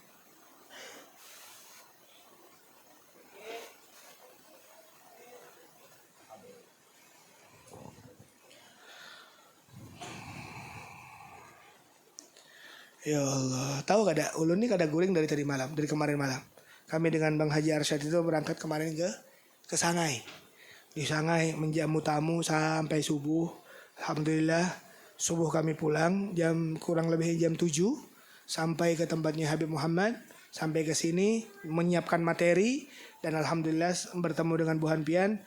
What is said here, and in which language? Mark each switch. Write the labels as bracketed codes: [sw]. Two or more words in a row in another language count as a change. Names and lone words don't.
[id] Ya Allah, [bjn] tahu kada ulun ini kada guring dari kemarin malam. [id] Kami dengan Bang Haji Arsyad itu berangkat kemarin ke Shanghai. Di Shanghai menjamu tamu sampai subuh. Alhamdulillah, subuh kami pulang kurang lebih jam 7 sampai ke tempatnya Habib Muhammad, sampai ke sini menyiapkan materi dan alhamdulillah bertemu dengan Bu Hanpian.